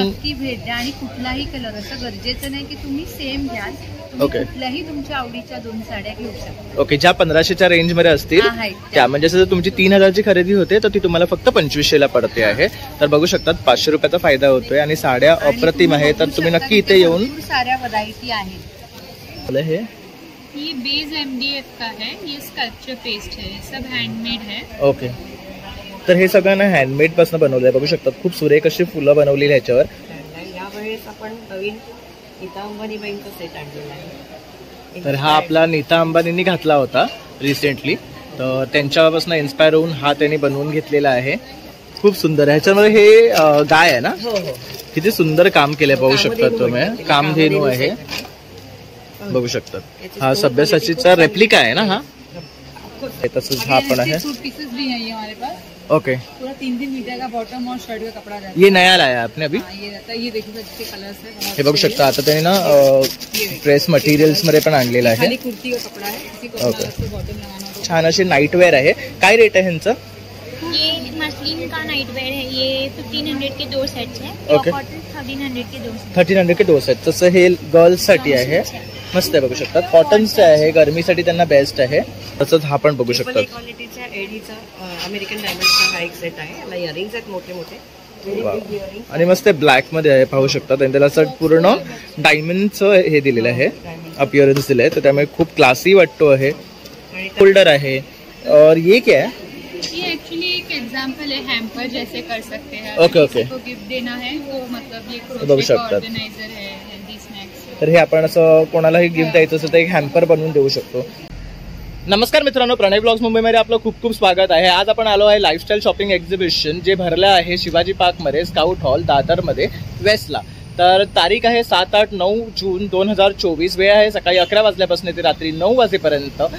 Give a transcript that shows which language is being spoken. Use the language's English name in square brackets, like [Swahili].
[Marathi] नक्की भेट द्या आणि कुठलाही कलर, असं गरजेचं नाही की तुम्ही सेम घ्याल. कुठल्याही तुमच्या आवडीच्या 2 साड्या घेऊ शकता. ओके, ज्या 1500च्या रेंज मध्ये असतील त्या, म्हणजे जर तुमची 3000ची खरेदी होते तर ती तुम्हाला फक्त 2500ला पडते आहे. तर बघू शकतात 500 रुपयाचा फायदा होतोय आणि साड्या अप्रतिम आहे. तर तुम्ही नक्की इथे येऊन साऱ्या व्हरायटी आहेत. हे [Hindi] ये बेस MDF का है, ये स्कल्पचर पेस्ट है, सब हैंडमेड है. [Marathi] ओके, तर हे सगळं ना हँडमेड पासून बनवलंय. बघू शकतात खूप सुरेख अशी फुलं बनवलेली ह्याच्यावर. यावेळेस आपण नवीन नीता अंबानीबाईंचा सेट आणलेला आहे. तर हा आपला नीता अंबानींनी घातला होता रिसेंटली. तर त्यांच्यापासून इन्स्पायर होऊन हा त्यांनी बनवून घेतलेला आहे. खूप सुंदर. ह्याच्यामध्ये हे गाय आहे ना, किती सुंदर काम केलंय. पाहू शकतात तुम्ही, कामधेनू आहे. बघू शकतात हा सभ्यसाचीचा रेप्लिका आहे ना हा. तसंच हा पण आहे. [Hindi] पीसेस भी है ये हमारे पास. ओके, पूरा 3-3 मीटर का बॉटम और शर्ट का कपड़ा रहता है. ये नया लाया आपने अभी. ये रहता है, ये देखिए इसके कलर्स है. [Marathi] हे बघू शकता आता त्यांनी ना ड्रेस मटेरियल्स मध्ये पण आणलेला आहे. [Hindi] खाली कुर्ती का कपड़ा है, किसी को बॉटम लगाना हो. [Marathi] छान अशी नाईट वेअर आहे. काय रेट आहे ह्यांचं? [Hindi] ये मसलिन का नाइट वेयर है, ये 1500 के 2 सेट्स है. ओके, 1300 के 2 सेट. 1300 के 2 सेट. [Marathi] तसं हे गर्ल्स साठी आहे. मस्त आहे, बघू शकतात. कॉटनचं आहे, गरमीसाठी त्यांना बेस्ट आहे. तसंच हा पण बघू शकतात. क्वालिटीचा एडीचा अमेरिकन डायमंडचा हा एक सेट आहे. याला इयरिंग्स आहेत मोठे मोठे आणि मस्त ब्लॅक मध्ये आहे. पाहू शकतात. आणि त्याला असं पूर्ण डायमंडचं हे दिलेलं आहे, अपिअरन्स दिलंय. तर त्यामुळे खूप क्लासी वाटतो आहे. होल्डर आहे. [Hindi] और ये क्या है? ये एक्चुअली एक एग्जांपल है, हैम्पर जैसे कर सकते हैं. ओके ओके, को गिफ्ट देना है तो मतलब ये [Marathi] बघू शकतात. [Hindi] ऑर्गेनाइजर है, हेल्दी स्नॅक्स. [Marathi] तर हे आपण असं कोणालाही गिफ्ट द्यायचं असेल तर एक हॅम्पर बनवून देऊ शकतो. नमस्कार मित्रांनो, प्रणय ब्लॉग्स मुंबईमध्ये आपलं खूप खूप स्वागत आहे. आज आपण आलो आहे लाईफस्टाईल शॉपिंग एक्झिबिशन, जे भरलं आहे शिवाजी पार्कमध्ये, स्काउट हॉल दादरमध्ये वेस्टला. तर तारीख आहे 7-8-9 जून 2024. वेळ आहे सकाळी 11 वाजल्यापासून ते रात्री 9 वाजेपर्यंत.